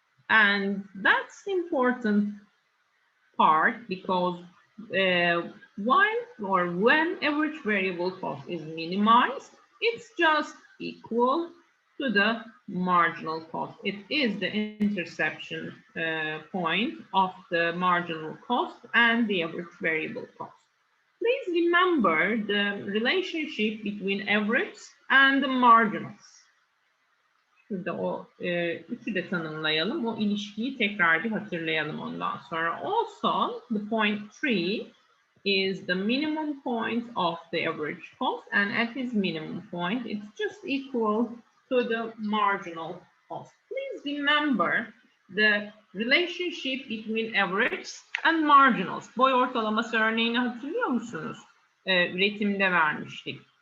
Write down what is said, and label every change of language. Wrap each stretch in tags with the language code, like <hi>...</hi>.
<en>And that's important part because when average variable cost is minimized, it's just equal to the marginal cost. It is the intersection point of the marginal cost and the average variable cost. Please remember the relationship between average and the marginals.</en> <tr>Şurada o üçü de tanımlayalım. O ilişkiyi tekrar bir hatırlayalım ondan sonra.</tr> <en>Also, the point 3 is the minimum point of the average cost, and at its minimum point, it's just equal to the marginal cost. Please remember the relationship between average and marginals.</en> <tr>Boy ortalaması örneğini hatırlıyor musunuz? Üretimde vermiştik.</tr>